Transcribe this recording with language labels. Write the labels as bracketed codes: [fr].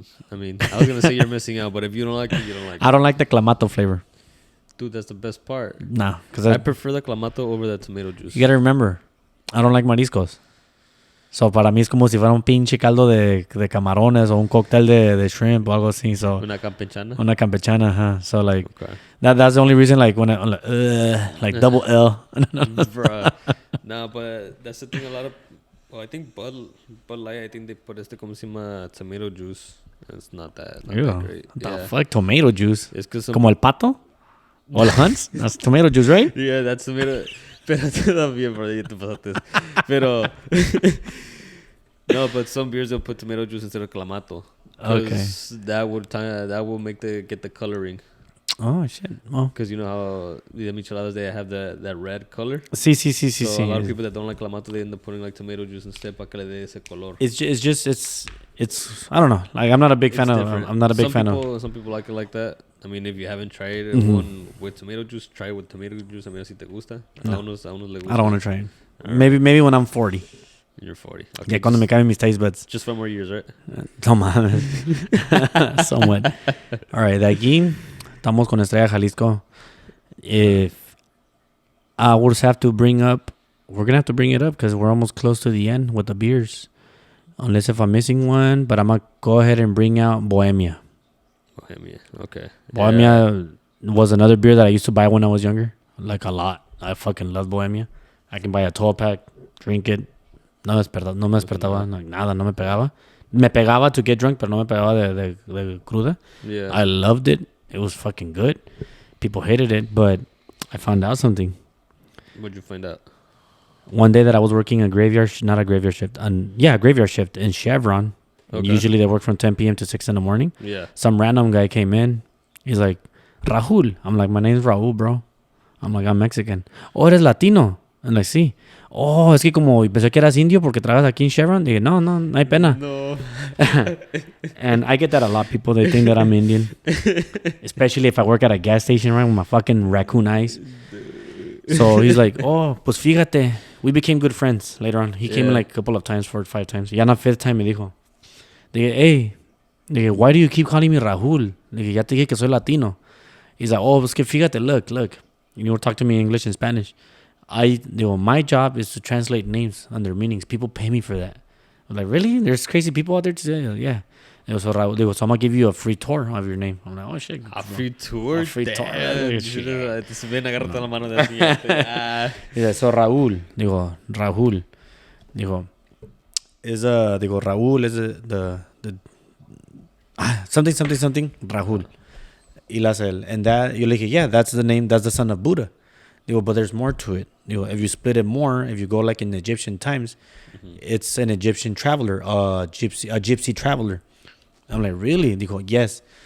[en] I mean, I was gonna say you're missing out, but if you don't like it, you don't like it. I don't like the clamato flavor. Dude, that's the best part. Nah, because I prefer the clamato over the tomato juice. you gotta remember, I don't like mariscos. [es] So para mí es como si fuera un pinche caldo de camarones o un cóctel de shrimp o algo así. [en] So [es] Una campechana. [en] una campechana, huh? So like Okay. that's the only reason. Like when I'm like double L. Bruh. Nah, but that's the thing. A lot of, well, I think Bud Light. I think they put [es] como se llama [en] tomato juice. It's not that great. What the fuck? Tomato juice. It's because [es] Como el pato o el Hunt's. [en] That's tomato juice, right? Yeah, that's tomato. [es] Pero todavía, bro, ya te pasaste. Pero no, [en] but some beers they'll put tomato juice instead of clamato. Okay. That will make get the coloring. Oh shit. Oh. Because you know how the micheladas they have that red color. [es] Sí. [en] So a lot of people that don't like clamato they end up putting like tomato juice instead [es] para que le dé ese color. [en] It's I don't know. Like I'm not a big fan of. I'm not a big fan of. Some people like it like that. I mean, if you haven't tried one with tomato juice, try it with tomato juice. [es] A mí si te gusta. [en] No. [es] A unos le gusta. [en] I don't want to try it. Right. Maybe when I'm 40. You're 40. Okay, [es] Yeah, cuando me caen mis [en] taste buds. just 5 more years, right? [es] No mames. Somewhat. All right, de aquí estamos con Estrella Jalisco. [en] If I would have to bring up, we're gonna have to bring it up because we're almost close to the end with the beers. Unless if I'm missing one, but I'm gonna go ahead and bring out Bohemia. Bohemia. Okay. Bohemia was another beer that I used to buy when I was younger, like a lot. I fucking love Bohemia. I can buy a 12-pack, drink it. [es] No me despertaba, nada, no me pegaba. Me pegaba [en] to get drunk, [es] pero no me pegaba de cruda. [en] Yeah. I loved it. It was fucking good. People hated it, but I found out something. What'd you find out? One day that I was working a graveyard, not a graveyard shift, graveyard shift in Chevron. Okay. Usually they work from 10 p.m. to 6 in the morning. Yeah. Some random guy came in. He's like, Rahul. I'm like, my name's Raul, bro. I'm like, I'm Mexican. [es] Oh, eres Latino. [en] I'm like, sí. [es] Oh, es que como pensé que eras indio porque trabajas aquí en Chevron. Dije, no hay pena. No. [en] And I get that a lot. People, they think that I'm Indian. Especially if I work at a gas station, right, with my fucking raccoon eyes. So he's like, [es] oh, pues fíjate. [en] We became good friends later on. He came like a couple of times, 4 or 5 times. [es] Ya na 5th time me dijo. [en] Dije, hey. Dije, why do you keep calling me Rahul? [es] Dije, ya te dije que soy Latino. [en] He's like, [es] oh, pues que fíjate, [en] look. You know, talk to me in English and Spanish. My job is to translate names and their meanings. People pay me for that. I'm like, really? There's crazy people out there today? Yeah. So I'm gonna give you a free tour of your name. I'm like, oh shit. A free tour? A free tour. [es] Ven, agárrate la mano de siguiente. [en] Dice, so Raúl. Rahul. Raúl is the something Rahul. [es] Y la hace él. [en] And that, [es] yo le dije, [en] yeah, that's the name, that's the son of Buddha. But there's more to it. If you split it more, if you go like in Egyptian times, it's an Egyptian traveler, a gypsy traveler. I'm like, really? Yes.